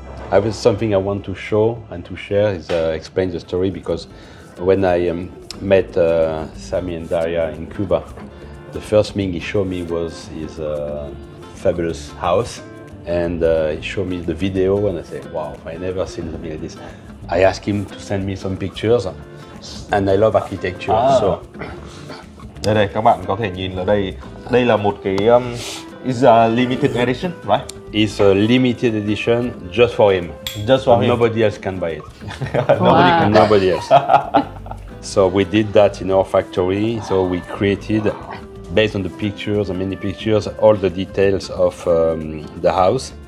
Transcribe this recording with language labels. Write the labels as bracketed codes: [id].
[en] I have something I want to show and to share is explain the story, because when I met Sammy and Daria in Cuba, the first thing he showed me was his fabulous house, and he showed me the video, and I said, wow, I never seen something like this. I asked him to send me some pictures, and I love architecture. So [vi] đây các bạn có thể nhìn ở đây, đây là một cái [en] is a limited edition, right? It's a limited edition just for him. Just for him. Nobody else can buy it. Wow. Nobody else. So we did that in our factory. So we created, based on the pictures, and many pictures, all the details of the house.